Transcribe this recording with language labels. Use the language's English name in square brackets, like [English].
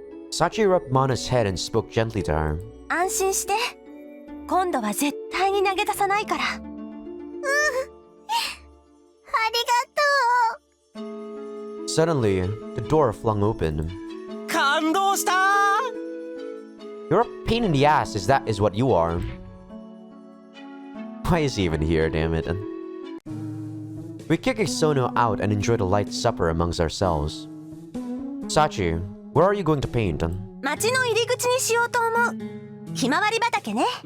[English] Sachi rubbed Mana's head and spoke gently to her. [Japanese] 安心して。今度は絶対に投げ出さないから。ありがとう。 [English] Suddenly, the door flung open. [Japanese] 感動した。 [English] You're a pain in the ass, is what you are. Why is he even here, damn it? We kick Isono out and enjoyed a light supper amongst ourselves. Sachi, where are you going to paint? [Japanese] 町の入り口にしようと思う。ひまわり畑ね。